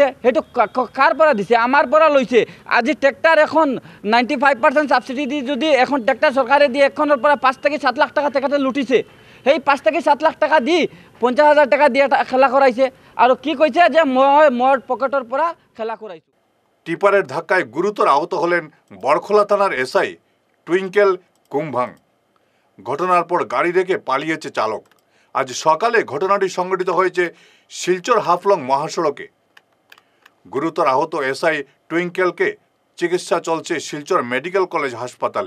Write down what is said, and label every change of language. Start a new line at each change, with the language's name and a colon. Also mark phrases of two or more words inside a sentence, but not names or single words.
Assamese: সেইটো কাৰ পৰা দিছে? আমাৰ পৰা লৈছে। আজি ট্ৰেক্টাৰ এখন 95% ছাবচিডি দি যদি এখন ট্ৰেক্টাৰ চৰকাৰে দিয়ে, এখনৰ পৰা 5 থেকে 7 লাখ টকা তেখেতে লুটিছে। সেই 5 থেকে 7 লাখ টকা দি 50,000 টকা দিয়ে খেলা কৰাইছে, আৰু কি কৈছে যে মই পকেটৰ পৰা খেলা কৰাইছোঁ।
Bangla: টিপারের ধাক্কায় গুরুতর আহত হলেন বড়খোলা থানার এসআই টুইঙ্কেল কুমভাং। ঘটনার পর গাড়ি রেখে পালিয়েছে চালক। আজ সকালে ঘটনাটি সংঘটিত হয়েছে শিলচর হাফলং মহাসড়কে। গুরুতর আহত এসআই টুইঙ্কেলকে চিকিৎসা চলছে শিলচর মেডিকেল কলেজ হাসপাতালে।